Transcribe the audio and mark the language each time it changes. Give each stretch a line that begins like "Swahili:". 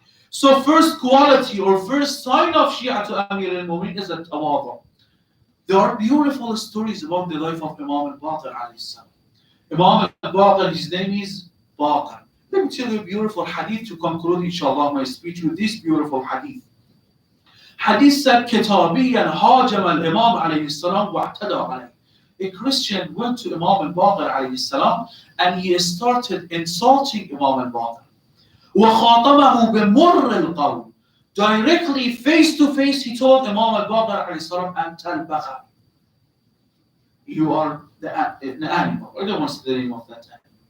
English: So first quality or first sign of Shia to Amir al-Mu'min is a tawadu. There are beautiful stories about the life of Imam al-Baqir alayhi salam. Imam al-Baqir, his name is Baqir. Let me tell you a beautiful hadith to conclude inshallah my speech with this beautiful hadith.
Arabic: Hadith said, كتابيا هاجم الإمام عليه السلام واعتدى عليه.
English: A Christian went to Imam al-Baqir alayhi salam and he started insulting Imam al-Baqir.
Arabic: وخاطبه بمر القول.
English: Directly, face to face, he told Imam al-Baqir alayhi salam,
Arabic: أنت البقر.
English: You are the animal. I don't want to say the name of that animal.